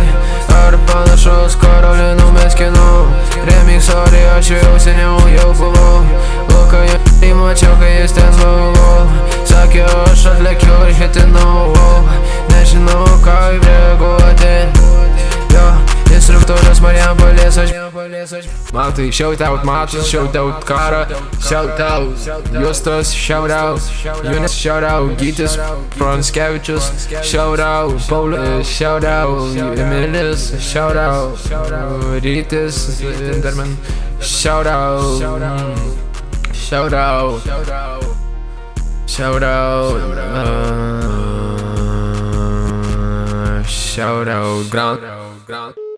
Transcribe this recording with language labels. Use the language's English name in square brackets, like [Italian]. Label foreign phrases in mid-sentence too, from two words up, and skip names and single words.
[Lithuanian] Ar panašus Karolina Meskino. [English] Remix, sorry, [Lithuanian] aš jau seniau buvau. Luką jau mačiau, kai jis ten buvo. Sakė, aš atlekiu ir hitinau. Nežinau, ką reaguoti. Instruktorius Marijampolės aš. Matui, [English] shoutout Matus, shoutout Kara, shoutout Justas, shoutout Junis, shoutout Gytis Pranskevičius, shoutout Paulius, shoutout Emilis, shoutout Rytis Interman, shoutout Grant.